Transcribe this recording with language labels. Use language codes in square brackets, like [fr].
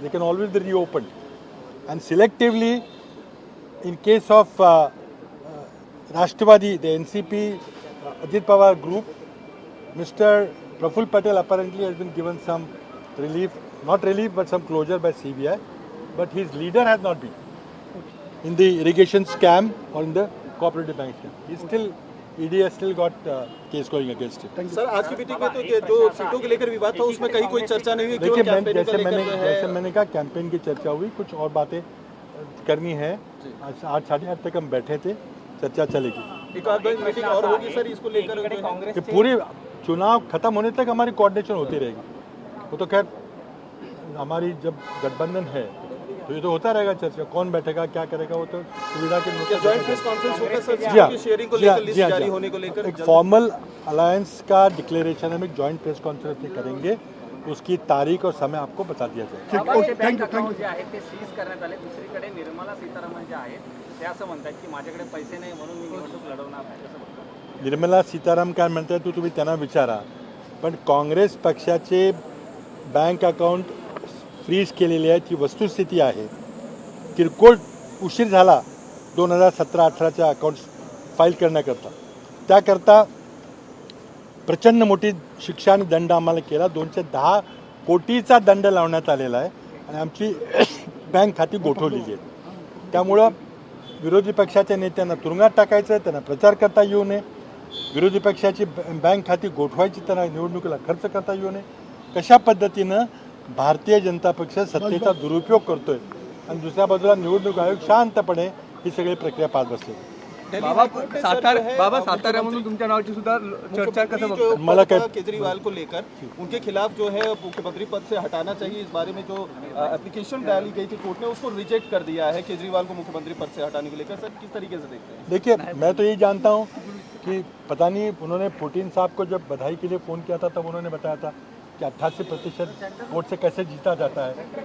[en] They can always be reopened. And selectively, in case of Rashtrabadi, the NCP, Ajit Pawar group, Mr. Praful Patel apparently has been given some relief, not relief, but some closure by CBI. But his leader has not been in the irrigation scam or in the cooperative bank scam. He's still, ED has still got case going against him. [hi] Sir, आज की meeting में तो जो सीटों के लेकर विवाद था उसमें कहीं कोई चर्चा नहीं हुई. देखिए, जैसे मैंने कहा कैंपेन की चर्चा हुई, कुछ और बातें करनी है. आज 8 साढ़े 8 तक हम बैठे थे, चर्चा चलेगी. एक आध मीटिंग और होगी सर इसको लेकर. ये पूरे चुनाव खत्म होने तक हमारी कोऑर्डिनेशन होती रहेगी. वो तो खैर हमारी जब गठबंधन है तो ये तो होता रहेगा चर्चा, कौन बैठेगा क्या करेगा, वो तो सुविधा के जॉइंट प्रेस कॉन्फ्रेंस होगा सर जी हाँ, शेयरिंग को जी हाँ, लेकर, लिस्ट जी हाँ, जारी जी हाँ. होने को लेकर एक फॉर्मल अलायंस का डिक्लेरेशन हम एक जॉइंट प्रेस कॉन्फ्रेंस में करेंगे. उसकी तारीख और समय आपको बता दिया जाएगा. [mr] बँक अकाउंट जे आहेत ते सीज करण्यात आले. दुसरीकडे निर्मला सीतारामन जे आहेत ते असं म्हणतात की माझ्याकडे पैसे नाही म्हणून मी निवडणूक लढवणार नाही. कसं म्हणतात? निर्मला सीताराम काय म्हणतात तो तुम्ही त्यांना विचारा. पण काँग्रेस पक्षाचे बँक अकाउंट फ्रीज केलेली आहे ती वस्तुस्थिती आहे. किरकोळ उशीर झाला 2017-18च्या अकाउंट्स फाईल करण्याकरता. त्याकरता प्रचंड मोठी शिक्षा आणि दंड आम्हाला केला. 210 कोटीचा दंड लावण्यात आलेला आहे आणि आमची बँक खाती गोठवलेली आहेत. त्यामुळं विरोधी पक्षाच्या नेत्यांना तुरुंगात टाकायचं, त्यांना प्रचार करता येऊ नये, विरोधी पक्षाची बँक खाती गोठवायची, त्यांना निवडणुकीला खर्च करता येऊ नये. कशा पद्धतीनं भारतीय जनता पक्ष सत्तेचा दुरुपयोग करतोय आणि दुसऱ्या बाजूला निवडणूक आयोग शांतपणे ही सगळी प्रक्रिया पाहत बसले. बाबा साताऱ्यामधून तुमच्या नावाची सुद्धा चर्चा कसं बघतात? मला काय [hi] केजरीवाल को लेकर उनके खिलाफ जो है मुख्यमंत्री पद से हटाना चाहिए, इस बारे में जो एप्लीकेशन डाली गई थी कोर्ट ने उसको रिजेक्ट कर दिया है केजरीवाल को मुख्यमंत्री पद से हटाने को लेकर. सर किस तरीके से देखते हैं? देखिए, मैं तो यही जानता हूँ कि पता नहीं उन्होंने पुतिन साहब को जब बधाई के लिए फ़ोन किया था तब उन्होंने बताया था कि 88% वोट से कैसे जीता जाता है.